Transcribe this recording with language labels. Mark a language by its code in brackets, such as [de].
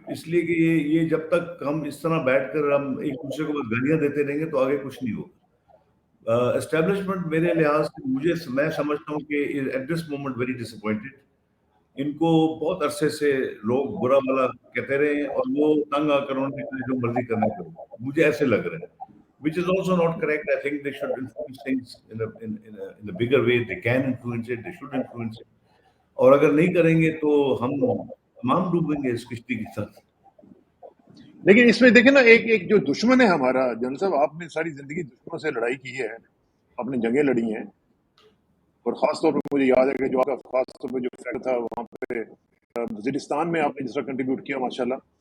[ur] اس لیے کہ یہ جب تک ہم اس طرح بیٹھ کر ہم ایک دوسرے کو بس گالیاں دیتے رہیں گے تو آگے کچھ نہیں ہوگا. اسٹیبلشمنٹ میرے لحاظ سے میں سمجھتا ہوں کہ [en] At this moment very disappointed. [ur] ان کو بہت عرصے سے لوگ برا بھلا کہتے رہے ہیں اور وہ تنگ آ کر انہوں نے جو مرضی کرنا کرو. مجھے ایسے لگ رہا ہے, [en] which is also not correct. I think they should influence things in a bigger way. They can influence it, they should influence it. [ur] اور اگر نہیں کریں گے تو ہم تمام ڈوبیں گے اس کشتی کے ساتھ. لیکن اس میں دیکھیں نا, ایک جو دشمن ہے ہمارا, جنرل صاحب آپ نے ساری زندگی دشمنوں سے لڑائی کی ہے, آپ نے جنگیں لڑی ہیں, اور خاص طور پہ مجھے یاد ہے کہ جو آپ کا خاص طور پہ جو فیکٹ تھا وہاں پہ وزیرستان میں آپ نے جس طرح کنٹریبیوٹ کیا ماشاءاللہ,